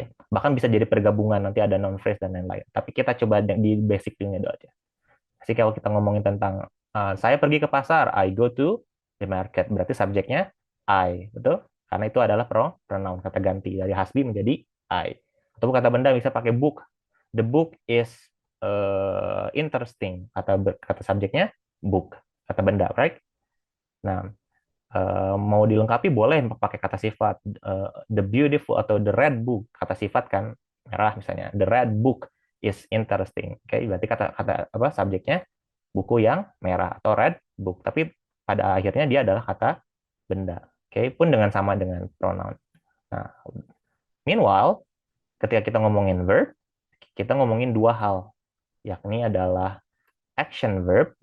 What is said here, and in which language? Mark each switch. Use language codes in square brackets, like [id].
[id] Bahkan bisa jadi pergabungan, nanti ada noun phrase dan lain-lain. Tapi kita coba di basic dulu aja. Jadi kalau kita ngomongin tentang saya pergi ke pasar, [en] I go to the market. [id] Berarti subjeknya I, betul? Karena itu adalah pronoun, kata ganti. Dari has been menjadi I. Atau kata benda bisa pakai book. [en] The book is interesting. [id] Kata subjeknya book, kata benda, right? Nah, mau dilengkapi boleh pakai kata sifat. The beautiful atau [en] the red book, [id] kata sifat kan merah misalnya. [en] The red book is interesting. [id] Berarti kata apa subjeknya buku yang merah atau red book. Tapi pada akhirnya dia adalah kata benda. Pun sama dengan pronoun. Nah, meanwhile, ketika kita ngomongin verb, kita ngomongin dua hal, yakni adalah action verb.